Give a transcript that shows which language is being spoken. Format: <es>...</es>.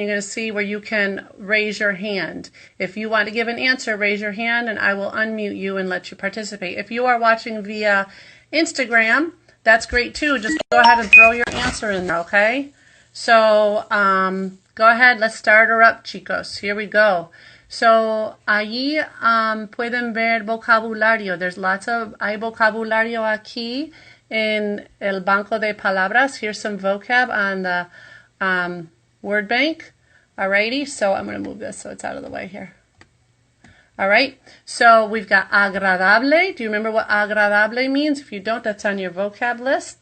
<en>You're going to see where you can raise your hand. If you want to give an answer, raise your hand, and I will unmute you and let you participate. If you are watching via Instagram, that's great too. Just go ahead and throw your answer in there, okay? So go ahead. Let's start her up,</en> <es>chicos.</es> <en>Here we go. So</en> <es>allí pueden ver vocabulario.</es> <en>There's</en> <es>hay vocabulario aquí</es> <en>in</en> <es>el banco de palabras.</es> <en>Here's some vocab on the word bank. Alrighty, so I'm going to move this so it's out of the way here. All right, so we've got agradable. Do you remember what agradable means? If you don't, that's on your vocab list.</en>